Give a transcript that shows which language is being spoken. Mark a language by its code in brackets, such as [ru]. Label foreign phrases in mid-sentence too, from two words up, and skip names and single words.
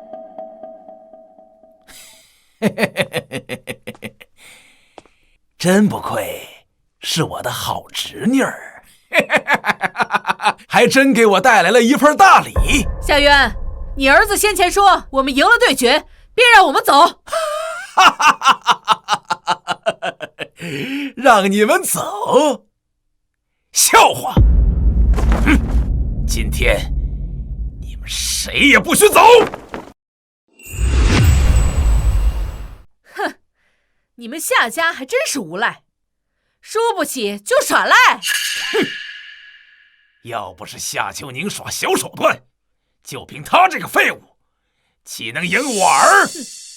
[zh] 真不愧是我的好侄女兒，還真給我帶來了一份大禮。夏淵，你兒子先前說我們贏了對決，便讓我們走。讓你們走？笑話！ 今天你們誰也不許走！你们夏家还真是无赖，输不起就耍赖。哼！要不是夏秋宁耍小手段，就凭他这个废物，岂能赢我儿？